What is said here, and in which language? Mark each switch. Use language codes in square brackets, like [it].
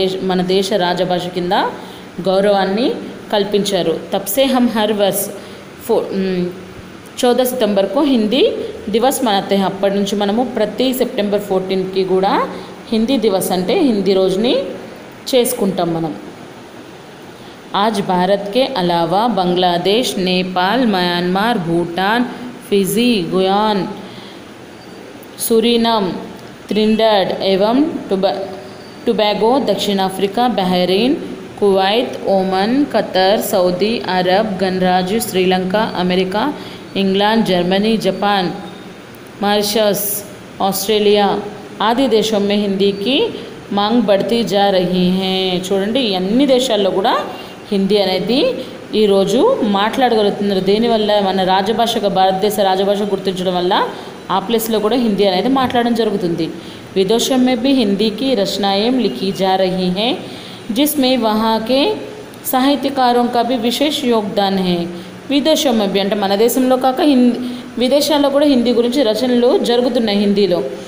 [te] మన దేశ రాజభాష కింద గౌరవాన్ని కల్పించారు। [hi] तब से हम हर वर्ष 14 सितंबर को हिंदी दिवस मनाते हैं। [te] అప్పటి నుంచి మనము ప్రతి సెప్టెంబర్ 14కి కూడా హిందీ దివస్ అంటే హిందీ రోజుని చేసుకుంటాం మనం। [hi] आज भारत के अलावा Bangladesh, Nepal, Myanmar, Bhutan, Fiji, गुयान, Suriname, त्रिनिडाद एवं टोबैगो, दक्षिण Africa, Bahrain, Kuwait, Oman, Qatar, Saudi अरब, गणराज्य, Sri Lanka, America, England, Germany, Japan, Mauritius, Australia आदि देशों में हिंदी की मांग बढ़ती जा रही है। [te] చూడండి అన్ని దేశాల్లో కూడా హిందీ అనేది ఈరోజు మాట్లాడగలుగుతున్నారు. దేనివల్ల? మన రాజభాషగా, భారతదేశ రాజభాష గుర్తించడం వల్ల ఆ ప్లేస్లో కూడా హిందీ అనేది మాట్లాడడం జరుగుతుంది. [hi] विदेशों में भी हिंदी की रचनाएं लिखी जा रही हैं जिसमें वहाँ के साहित्यकारों का भी विशेष योगदान है. [te] విదేశం में అంటే మన దేశంలో కాక విదేశాల్లో కూడా హిందీ గురించి రచనలు జరుగుతున్నాయి హిందీలో.